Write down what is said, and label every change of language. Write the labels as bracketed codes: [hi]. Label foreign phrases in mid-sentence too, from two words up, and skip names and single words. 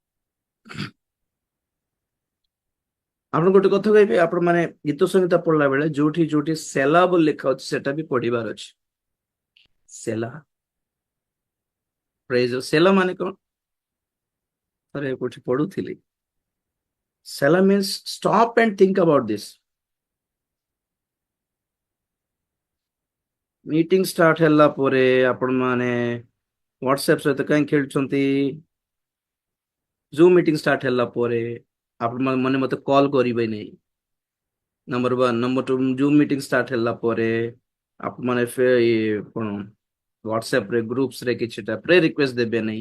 [or] ଆପଣ ଗୋଟେ କଥା କହିବେ, ଆପଣ ମାନେ ଗୀତ ସଂହିତା ପଢିଲା ବେଳେ ଯୋଉଠି ଯୋଉଠି ସେଲା ବୋଲି ଲେଖା ଅଛି ସେଟା ବି ପଢିବାର ଅଛି। ସେଲା, ପ୍ରେଜ୍। ସେଲା ମାନେ କଣ? ଥରେ କୋଉଠି ପଢୁଥିଲି, ସେଲା [en] means stop and think about this। meeting start [or] ହେଲା ପରେ ଆପଣ ମାନେ WhatsApp ସହିତ କାହିଁ ଖେଳୁଛନ୍ତି? [en] Zoom meeting start [or] ହେଲା ପରେ ଆପଣ ମାନେ ମତେ କଲ୍ କରିବେ ନାହିଁ। ନମ୍ବର 1 ନମ୍ବର 2 [en] Zoom meeting start [or] ହେଲା ପରେ ଆପଣ ମାନେ କଣ WhatsApp ରେ ଗ୍ରୁପ୍ସ ରେ କିଛିଟା [en] prayer request [or] ଦେବେ ନାହିଁ।